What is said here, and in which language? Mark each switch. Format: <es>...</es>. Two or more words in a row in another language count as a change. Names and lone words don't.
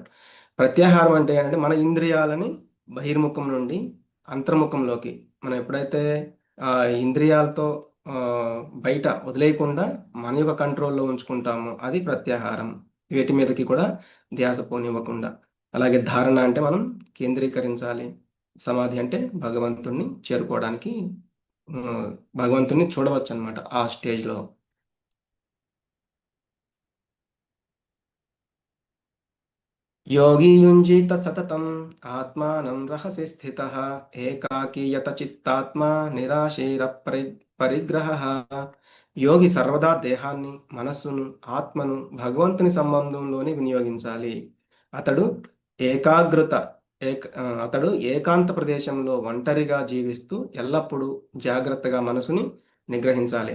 <te>ప్రత్యాహారం అంటే అంటే మన ఇంద్రియాలని బహిర్ముఖం నుండి అంతర్ముఖంలోకి మనం ఎప్పుడైతే ఆ ఇంద్రియాలతో ఆ, బయట వదిలేయకుండా మన యొక్క కంట్రోల్లో ఉంచుకుంటామో అది ప్రత్యాహారం. వీటి మీదకి కూడా ధ్యాస పోనివ్వకుండా. అలాగే ధారణ అంటే మనం కేంద్రీకరించాలి. సమాధి అంటే భగవంతుణ్ణి చేరుకోవడానికి ఆ, భగవంతుణ్ణి చూడవచ్చు అనమాట ఆ స్టేజ్లో.</te> <sa>योगी युञ्जीत सततम् आत्मानं रहसि स्थितः एकाकी यतचित्तात्मा నిరాశైరపరి పరిగ్రహः.</sa> <te>యోగి సర్వదా దేహాన్ని, మనస్సును, ఆత్మను భగవంతుని సంబంధంలోనే వినియోగించాలి. అతడు ఏకాగ్రత అతడు ఏకాంత ప్రదేశంలో ఒంటరిగా జీవిస్తూ ఎల్లప్పుడూ జాగ్రత్తగా మనసుని నిగ్రహించాలి.</te>